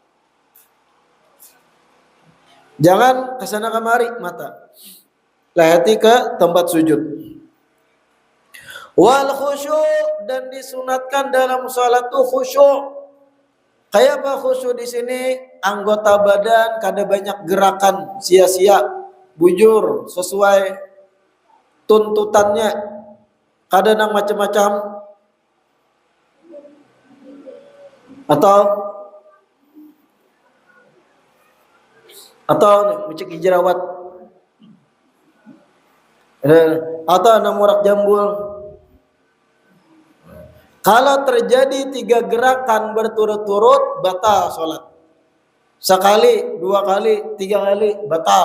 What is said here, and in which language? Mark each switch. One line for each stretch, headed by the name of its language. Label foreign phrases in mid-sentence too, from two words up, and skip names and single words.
Indonesian: Jangan kesana kemari mata. Lihati ke tempat sujud. Wal khusyuk, dan disunatkan dalam salat tuh khusyuk. Kayak apa khusyuk di sini? Anggota badan kada banyak gerakan sia-sia, bujur sesuai tuntutannya.
Banjar: Kada nang macam-macam. Atau micik jerawat. Atau namurak jambul.
Indonesian: Kalau terjadi 3 gerakan berturut-turut, batal sholat. Sekali, 2 kali, 3 kali, batal.